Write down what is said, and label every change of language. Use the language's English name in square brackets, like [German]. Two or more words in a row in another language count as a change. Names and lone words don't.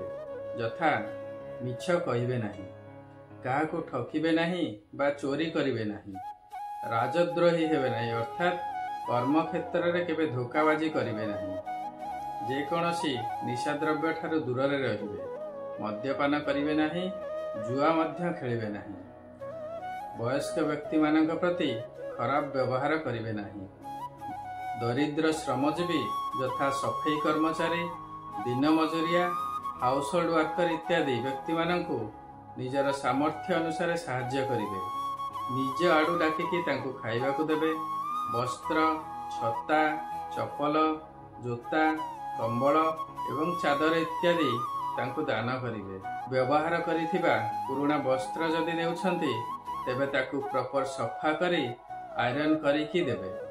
[Odia] ଯଥା ମିଛ କହିବେ ନାହିଁ, କାହାକୁ ଠକିବେ ନାହିଁ ବା ଚୋରି କରିବେ ନାହିଁ, ରାଜଦ୍ରୋହୀ ହେବେ ନାହିଁ, ଅର୍ଥାତ କର୍ମ କ୍ଷେତ୍ର ରେ କେବେ ଧୋକାବାଜି କରିବେ ନାହିଁ, ଯେ କୌଣସି ନିଶାଦ୍ରବ୍ୟ ଠାରୁ ଦୂର ରେ ରହିବେ, ମଦ୍ୟପାନ କରିବେ ନାହିଁ, ଜୁଆ ମଧ୍ୟ ଖେଳିବେ ନାହିଁ, ବୟସ୍କ ବ୍ୟକ୍ତି ମାନଙ୍କ ପ୍ରତି ଖରାପ ବ୍ୟବହାର କରିବେ ନାହିଁ, ଦରିଦ୍ର ଶ୍ରମଜୀବୀ ଯଥା ସଫେଇ କର୍ମଚାରୀ, ଦିନ ମଜୁରିଆ, [English] house hold worker [Odia] ଇତ୍ୟାଦି ବ୍ୟକ୍ତି ମାନଙ୍କୁ ନିଜର ସାମର୍ଥ୍ୟ ଅନୁସାର ସାହାଯ୍ୟ କରିବେ, ନିଜ ଆଡ଼ୁ ଡାକିକି ତାଙ୍କୁ ଖାଇବାକୁ ଦେବେ, ବସ୍ତ୍ର, ଛତା, ଚପଲ, ଜୋତା, କମ୍ବଳ ଏବଂ ଚାଦର ଇତ୍ୟାଦି ତାଙ୍କୁ ଦାନ କରିବେ। ବ୍ୟବହାର କରିଥିବା ପୁରୁଣା ବସ୍ତ୍ର ଯଦି ନେଉଛନ୍ତି ତେବେ ତାକୁ ପ୍ରପର ସଫା କରି ଆଇରନ କରିକି ଦେବେ।